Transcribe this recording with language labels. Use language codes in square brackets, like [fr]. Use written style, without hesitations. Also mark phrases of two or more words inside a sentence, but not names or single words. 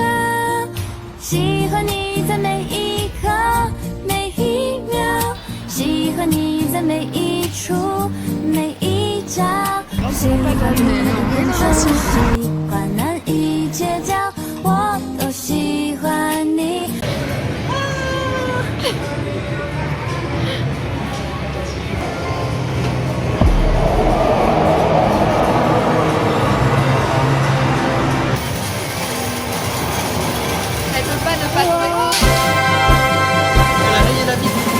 [zh] 喜欢你在每一刻每一秒，喜欢你在每一处每一角。喜欢你认真，喜欢难以戒掉，我都喜欢你。 [fr] Elle peut pas ne pas trouver. Elle a rayé la bite.